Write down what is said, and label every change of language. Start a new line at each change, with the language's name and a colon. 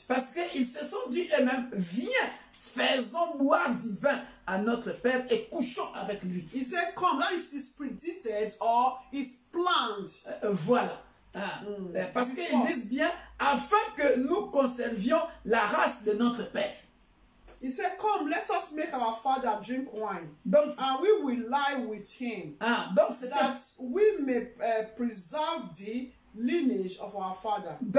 French: Parce qu'ils se sont dit eux-mêmes, viens, faisons boire du vin à notre Père et couchons avec lui.
English: He said, come, that is predicted or is planned.
French: Voilà. Parce qu'ils disent bien, afin que nous conservions la race de notre Père.
English: He said, come, let us make our father drink wine,
French: Donc,
English: and we will lie with him,
French: donc c'était
English: that we may preserve the lineage of our father.